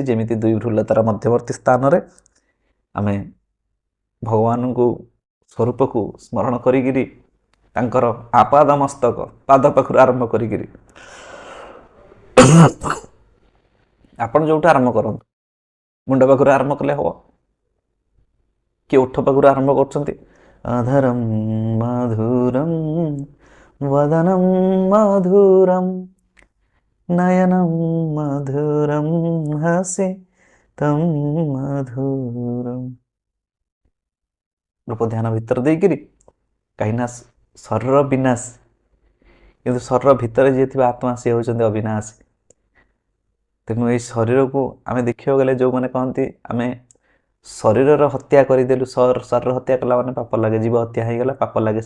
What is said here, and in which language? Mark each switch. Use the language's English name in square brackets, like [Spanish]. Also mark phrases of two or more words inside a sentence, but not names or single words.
[Odia] ଯେମିତି ଦୁଇ ଭ୍ରୁଲତାର ମଧ୍ୟବର୍ତ୍ତୀ ସ୍ଥାନରେ ଆମେ ଭଗବାନଙ୍କୁ ସ୍ୱରୂପକୁ ସ୍ମରଣ କରିକିରି ତାଙ୍କର ଆପାଦ ମସ୍ତକ, ପାଦ ପାଖରୁ ଆରମ୍ଭ କରିକିରି ଆପଣ ଯେଉଁଠୁ ଆରମ୍ଭ କରନ୍ତୁ, ମୁଣ୍ଡ ପାଖରୁ ଆରମ୍ଭ କଲେ ହେବ, କିଏ ଓଠ ପାଖରୁ ଆରମ୍ଭ କରୁଛନ୍ତି। [Sanskrit] ଅଧରମ୍ ମଧୁରମ୍ वदनं मधुरं नयनं मधुरं हसितं मधुरं। [Odia] ରୂପ ଧ୍ୟାନ ଭିତରେ ଦେଇକିରି କାହିଁକିନା ଶରୀର ବିନାଶ, କିନ୍ତୁ ଶରୀର ଭିତରେ ଯିଏ ଥିବା ଆତ୍ମା ସିଏ ହେଉଛନ୍ତି ଅବିନାଶୀ। ତେଣୁ ଏଇ ଶରୀରକୁ ଆମେ ଦେଖିବାକୁ ଗଲେ ଯେଉଁମାନେ କହନ୍ତି ଆମେ ଶରୀରର ହତ୍ୟା କରିଦେଲୁ, ଶରୀର ହତ୍ୟା କଲା ମାନେ ପାପ ଲାଗେ, ଜୀବ ହତ୍ୟା ହେଇଗଲା ପାପ ଲାଗେ।